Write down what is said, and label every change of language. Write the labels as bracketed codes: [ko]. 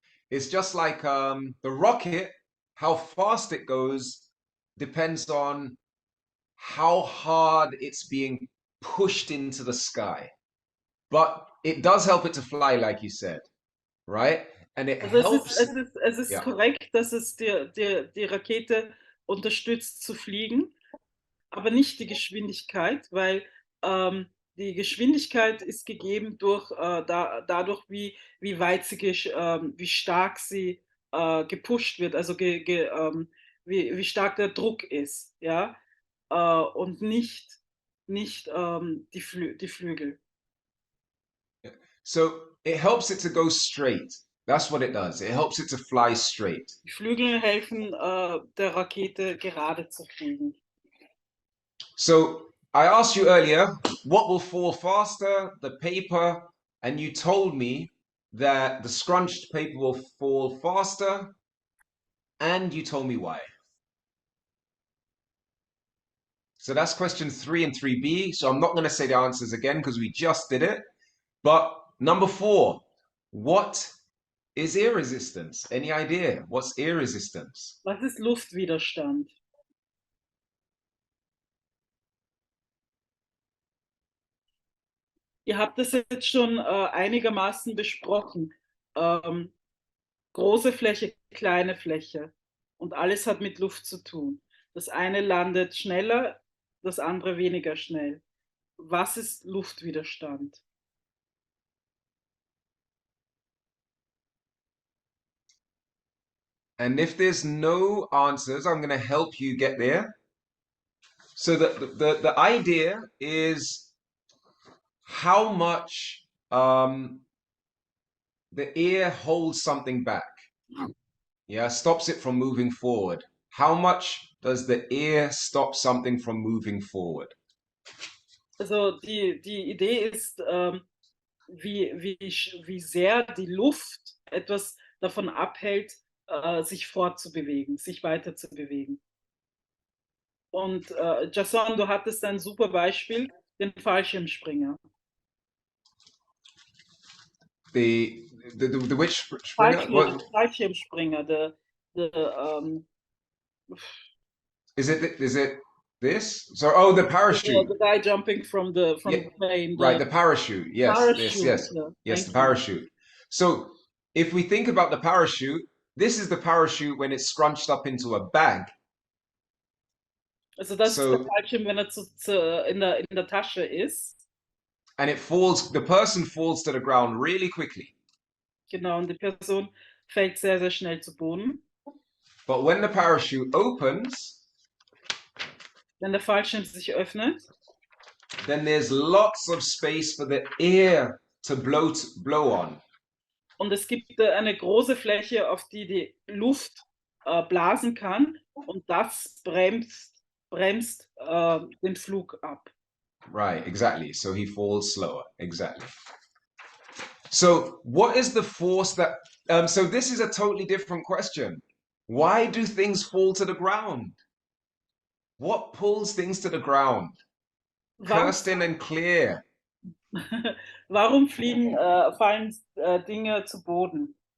[en] It's just like the rocket, how fast it goes depends on how hard it's being pushed into the sky. But it does help it to fly, like you said, right? And it helps. [de] Es ist korrekt, dass es die Rakete unterstützt zu fliegen, aber nicht die Geschwindigkeit, weil die Geschwindigkeit ist gegeben durch dadurch, wie weit sie wie stark sie gepusht wird, also wie stark der Druck ist, ja, und nicht die Flügel. [en] So it helps it to go straight. That's what it does. It helps it to fly straight. [de] Die Flügel helfen der Rakete gerade zu fliegen. [en] So I asked you earlier, what will fall faster, the paper and you told me that the scrunched paper will fall faster, and you told me why. So that's question 3 and 3B. So I'm not going to say the answers again because we just did it. But number 4, what is air resistance? Any idea? What's air resistance? [de] Was ist Luftwiderstand? Ihr habt das jetzt schon einigermaßen besprochen. Große Fläche, kleine Fläche. Und alles hat mit Luft zu tun. Das eine landet schneller, das andere weniger schnell. Was ist Luftwiderstand? [en] And if there's no answers, I'm going to help you get there. So the idea is how much the air holds something back. Yeah, stops it from moving forward. How much does the air stop something from moving forward? [de] Also die Idee ist, wie sehr die Luft etwas davon abhält, sich fortzubewegen, sich weiterzubewegen. Und Jason, du hattest ein super Beispiel, den Fallschirmspringer. [en] The which springer? [de] Fallschirmspringer, [en] Is it this? So the parachute. the guy jumping from the Yeah, plane. Right, the parachute. Yes, parachute, yes, yeah, yes, the thank you. parachute. So if we think about the parachute, this is the parachute when it's scrunched up into a bag. [de] Also das [en] So- [de] ist der Fallschirm, wenn er in der Tasche ist. [en] And it falls, the person falls to the ground really quickly. [de] Genau, und die Person fällt sehr, sehr schnell zu Boden. [en] But when the parachute opens, [de] Wenn der Fallschirm sich öffnet, [en] then there's lots of space for the air to blow on. [de] und es gibt eine große Fläche, auf die die Luft blasen kann, und das bremst den Flug ab. [en] Right, exactly. So he falls slower. Exactly. So what is the force that, so this is a totally different question. Why do things fall to the ground? What pulls things to the ground? Kirsten and Claire. [de] Warum fallen Dinge zu Boden?